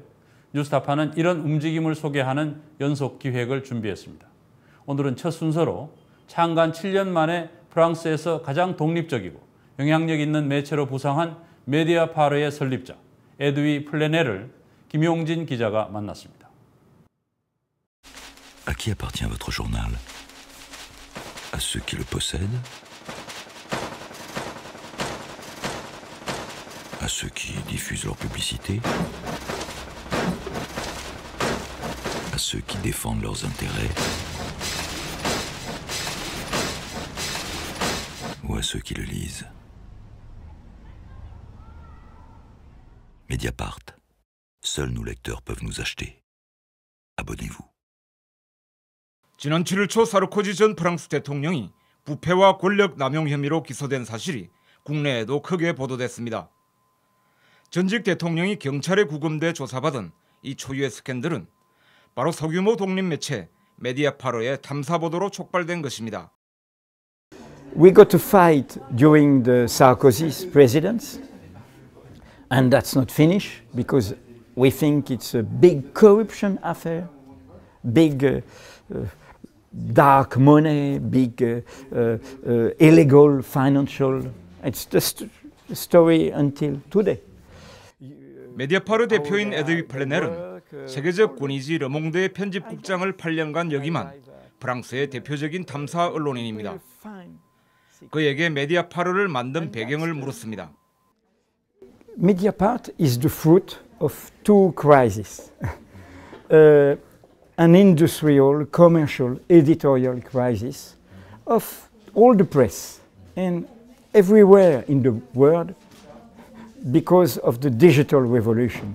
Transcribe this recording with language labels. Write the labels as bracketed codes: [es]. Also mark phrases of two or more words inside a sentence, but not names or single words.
[ko] 뉴스타파는 이런 움직임을 소개하는 연속 기획을 준비했습니다. 오늘은 첫 순서로 창간 7년 만에 프랑스에서 가장 독립적이고 영향력 있는 매체로 부상한 메디아파르의 설립자 에드위 플레네를 김용진 기자가 만났습니다. [fr] À qui appartient votre journal? À ceux qui le possèdent? À ceux qui diffusent leur publicité? À ceux qui défendent leurs intérêts? Ou à ceux qui le lisent? Mediapart. Seuls nos lecteurs peuvent nous acheter. Abonnez-vous. [ko] 지난 7일 초 사르코지 전 프랑스 대통령이 부패와 권력 남용 혐의로 기소된 사실이 국내에도 크게 보도됐습니다. 전직 대통령이 경찰에 구금돼 조사받은 이 초유의 스캔들은 바로 소규모 독립 매체 메디아파르의 탐사 보도로 촉발된 것입니다. [en] We got to fight during the Sarkozy's presidency, and that's not finished because we think it's a big corruption affair, big dark money, big illegal financial. It's just a story until today. [ko] 메디아파르 대표인 에드위 플레넬은 세계적 권위지 르몽드의 편집국장을 8년간 역임한 프랑스의 대표적인 탐사 언론인입니다. 그에게 메디아파르를 만든 배경을 물었습니다. [en] Mediapart is the fruit of two crises. An industrial, commercial, editorial crisis of all the press and everywhere in the world because of the digital revolution.